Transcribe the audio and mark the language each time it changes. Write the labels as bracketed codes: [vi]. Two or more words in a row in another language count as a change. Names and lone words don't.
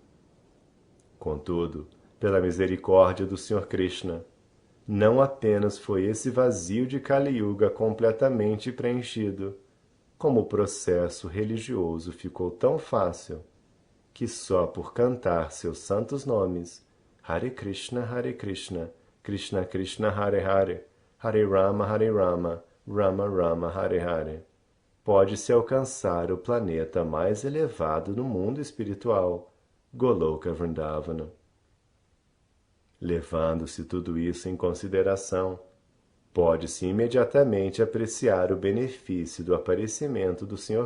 [pt] Contudo, pela misericórdia do Sr. Krishna, não apenas foi esse vazio de Kali Yuga completamente preenchido, como o processo religioso ficou tão fácil que só por cantar seus santos nomes, [sa] हरे कृष्ण, कृष्ण कृष्ण, हरे हरे, हरे राम, राम राम, हरे हरे, [pt] pode-se alcançar o planeta mais elevado no mundo espiritual, Goloka Vrindavana. Levando-se tudo isso em consideração, pode-se imediatamente apreciar o benefício do aparecimento do Sr.